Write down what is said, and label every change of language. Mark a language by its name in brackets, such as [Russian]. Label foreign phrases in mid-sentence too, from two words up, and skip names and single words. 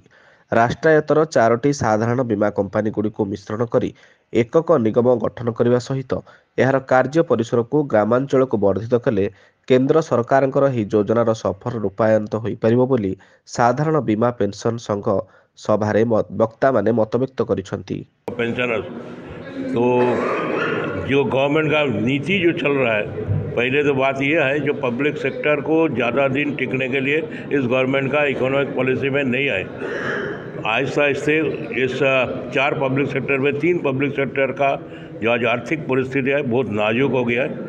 [Odia] ରାଷ୍ଟ୍ରାୟତ୍ତର 4ଟି ସାଧାରଣ ବୀମା କମ୍ପାନୀଗୁଡ଼ିକୁ ମିଶ୍ରଣ କରି ଏକକ ନିଗମ ଗଠନ କରିବା ସହିତ ଏହାର କାର୍ଯ୍ୟ ପରିସରକୁ ଗ୍ରାମାଞ୍ଚଳକୁ ବର୍ଦ୍ଧିତ କଲେ କେନ୍ଦ୍ର ସରକାରଙ୍କର ଏହି ଯୋଜନାର ସଫଳ ରୂପାୟିତ ହୋଇପାରିବ ବୋଲି ସାଧାରଣ ବୀମା ପେନସନ ସଂଘ ସଭାରେ ବକ୍ତାମାନେ ମତବ୍ୟକ୍ତ କରିଛନ୍ତି। [Hindi] पेंशनर्स तो जो गवर्नमेंट का नीति जो चल रहा है, पहले तो बात यह है जो पब्लिक सेक्टर को ज़्यादा दिन टिकने के लिए इस गवर्नमेंट का इकोनॉमिक पॉलिसी में नहीं आए। आहिस्ता आहिस्ते इस 4 पब्लिक सेक्टर में 3 पब्लिक सेक्टर का जो आज आर्थिक परिस्थिति है बहुत नाजुक हो गया है।